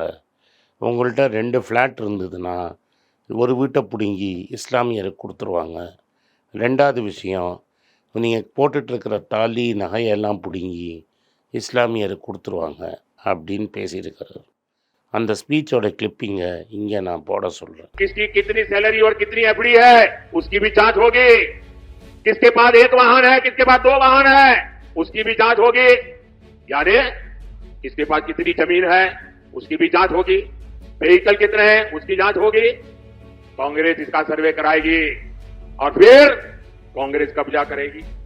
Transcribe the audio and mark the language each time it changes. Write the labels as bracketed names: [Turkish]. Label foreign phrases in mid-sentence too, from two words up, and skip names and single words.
[Tamil] உங்கள்கிட்ட 2 ஃப்ளாட் இருந்ததுன்னா ஒரு வீட்டை பிடுங்கி இஸ்லாமியருக்கு கொடுத்துருவாங்க. 2வது விஷயம், நீங்கள் போட்டுட்ருக்கிற தாலி நகையெல்லாம் பிடுங்கி இஸ்லாமியருக்கு கொடுத்துருவாங்க அப்படின்னு பேசியிருக்கிறார். அந்த ஸ்பீச்சோட கிளிப்பிங்கை இங்கே நான் போட சொல்கிறேன். [Hindi] किसकी कितनी सैलरी और कितनी एफडी है उसकी भी जांच होगी. किसके पास 1 वाहन है, किसके पास 2 वाहन है, उसकी भी जांच होगी. यानी किसके पास कितनी जमीन है उसकी भी जांच होगी. व्हीकल कितने हैं उसकी जांच होगी. कांग्रेस इसका सर्वे कराएगी और फिर कांग्रेस कब्जा करेगी.